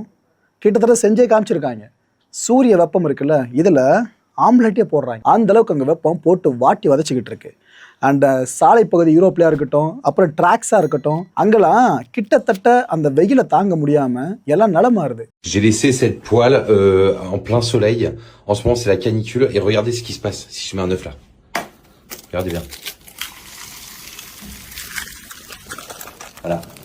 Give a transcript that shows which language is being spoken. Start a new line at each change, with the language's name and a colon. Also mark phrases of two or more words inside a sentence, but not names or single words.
Tamil: கிட்டத்தட்ட செஞ்சே காமிச்சிருக்காங்க. சூரிய வெப்பம் இருக்குல்ல, இதில் ஆம்லேட்டே போடுறாங்க. அந்த அளவுக்கு அங்கே வெப்பம் போட்டு வாட்டி வதச்சிக்கிட்டு இருக்கு. அண்ட் சாலை பகுதி யூரோப்லையாக இருக்கட்டும், அப்புறம் ட்ராக்ஸாக இருக்கட்டும், அங்கெல்லாம் கிட்டத்தட்ட அந்த வெயிலை தாங்க முடியாமல் எல்லாம் நிலமாறுது.
French: J'ai laissé cette poêle en plein soleil. En ce moment, c'est la canicule. Et regardez ce qui se passe si je mets un œuf là. Regardez bien. Voilà.